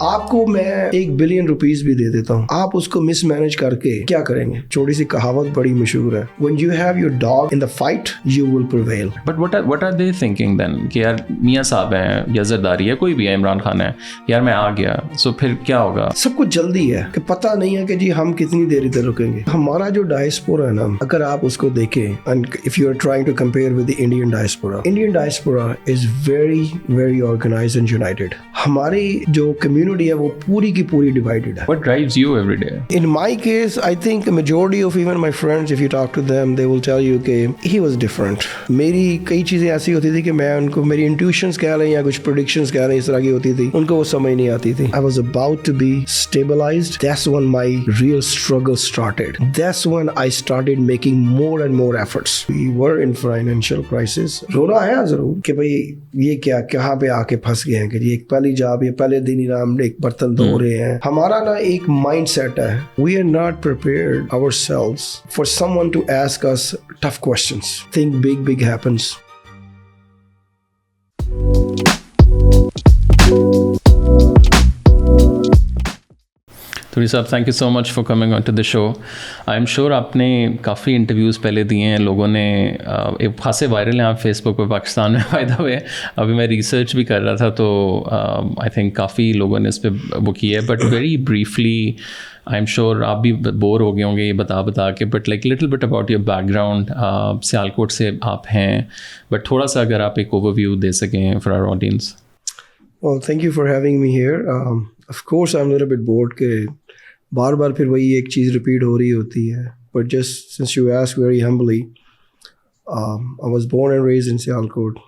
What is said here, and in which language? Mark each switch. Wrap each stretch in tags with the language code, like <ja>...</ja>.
<ur>آپ کو میں $1 بلین بھی دے دیتا ہوں, آپ اس کو مس مینج کر کے کیا کریں گے؟ چھوٹی سی کہاوت بڑی مشہور ہے,</ur> <en>when you have your dog in the fight you will prevail.</en> <ur>But</ur> <en>what are they thinking then</en> <ur>کہ یار میاں صاحب ہیں یا زرداری ہے کوئی بھی ہے, عمران خان ہے, یار میں آ گیا سو پھر کیا ہوگا؟ سب کچھ جلدی ہے کہ پتہ نہیں ہے کہ جی ہم کتنی دیر ادھر رکیں گے. ہمارا جو ڈائسپورا ہے نا, اگر آپ اس کو دیکھیں</ur> <en>and if you are trying to compare with the Indian diaspora is very very organized and united.</en> <ur>ہماری جو کمیونٹی ہے وہ پوری کی پوری ڈیوائڈیڈ ہے.</ur> <en>What drives you every day? In my case, I think majority of even my friends, if you talk to them, they will tell you کہ he was different.</en> <ur>میری کئی چیزیں ایسی ہوتی تھی کہ میں ان کو میری intuitions کہہ لیں یا کچھ predictions کہہ لیں, اس طرح کی ہوتی تھی, ان کو وہ سمجھ نہیں آتی تھی.</ur> <en>I was about to be stabilized. That's when my real struggle started. That's when I started making more and more efforts. We were in financial crisis.</en> <ur>رونا آیا ضرور کہ بھئی یہ کیا کہاں پہ آ کے پھنس گئے ہیں کہ جی ایک پہلی جاب یہ پہلے دن ہی نا ہم ایک برتن دھو رہے ہیں. ہمارا نا ایک مائنڈ سیٹ ہے,</ur> <en>we are not prepared ourselves for someone to ask us tough questions. Think big happens. توری صاحب, thank you so much for coming on to the show. I'm sure</en> <ur>آپ نے کافی انٹرویوز پہلے دیے ہیں, لوگوں نے ایک خاصے وائرل ہیں آپ فیس بک پہ پاکستان میں فائدہ ہوئے. ابھی میں ریسرچ بھی کر رہا تھا تو</ur> <en>I think</en> <ur>کافی لوگوں نے اس پہ وہ کی ہے,</ur> <en>but very briefly I'm sure</en> <ur>آپ بھی بور ہو گئے ہوں گے یہ بتا کے,</ur> <en>But like little bit about your background.</en> <ur>Sialkot سے آپ ہیں, بٹ تھوڑا سا اگر آپ ایک اوور ویو دے سکیں</ur> <en>For our audience. Well, thank you for having me here. Of course, I'm a little bit bored</en> <ur>کہ بار بار پھر وہی ایک چیز ریپیٹ ہو رہی ہوتی ہے.</ur> <en>But just since you asked very humbly, I was born and raised in Sialkot.</en>